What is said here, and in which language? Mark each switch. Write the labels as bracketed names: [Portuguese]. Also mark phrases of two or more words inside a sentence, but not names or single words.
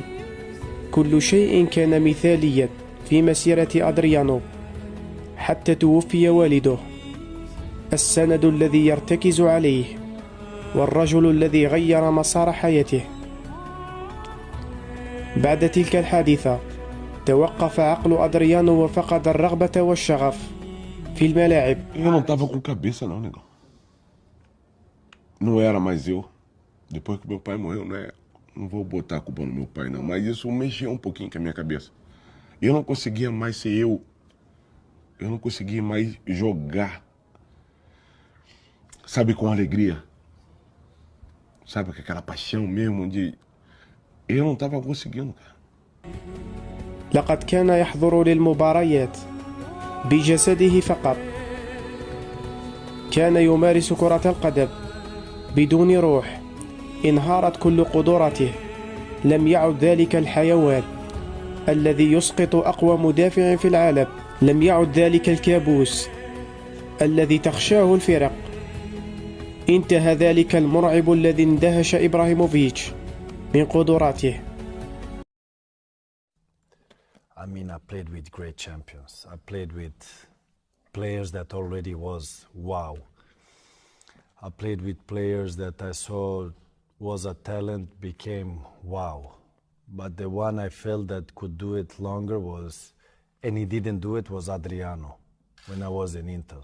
[Arabic] كل شيء كان مثاليا في مسيرة أدريانو حتى توفي والده، السند الذي يرتكز عليه والرجل الذي غير مسار حياته. بعد تلك الحادثة توقف عقل أدريانو وفقد الرغبة والشغف في الملاعب. [Portuguese] Eu não tava com cabeça não, negão. Não era mais eu. Depois que meu pai morreu, né? Não vou botar a culpa no meu pai não, mas isso mexeu um pouquinho com a minha cabeça. Eu não conseguia mais ser eu. Eu não conseguia mais jogar. Sabe, com alegria. Sabe, com aquela paixão mesmo de... Eu não tava conseguindo, cara. [Arabic] لقد كان يحضر للمباريات بجسده فقط، كان يمارس كرة القدم بدون روح، انهارت كل قدراته. لم يعد ذلك الحيوان الذي يسقط أقوى مدافع في العالم، لم يعد ذلك الكابوس الذي تخشاه الفرق. انتهى ذلك المرعب الذي اندهش إبراهيموفيتش من قدراته. [English] I mean, I played with great champions. I played with players that already was wow. I played with players that I saw was a talent, became wow. But the one I felt that could do it longer was, and he didn't do it, was Adriano when I was in Inter.